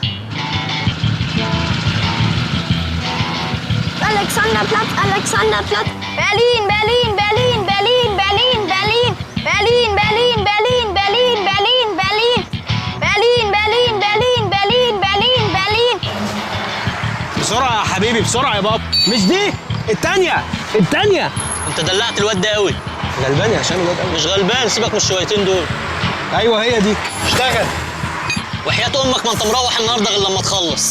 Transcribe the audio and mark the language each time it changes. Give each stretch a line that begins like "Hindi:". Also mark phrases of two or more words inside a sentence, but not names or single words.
Arabic: Alexanderplatz, Alexanderplatz. Berlin, Berlin, Berlin, Berlin, Berlin, Berlin, Berlin, Berlin, Berlin, Berlin, Berlin, Berlin, Berlin, Berlin, Berlin, Berlin, Berlin, Berlin. بسرعة يا حبيبي، بسرعة يا بابا. مش دي، التانية، التانية. انت دلعت الواد ده قوي. غلبان يا هشام الواد قوي. مش غلبان، سيبك من الشويتين دول. ايوه هي دي. اشتغل. وحياة امك ما انت مروح النهارده غير لما تخلص.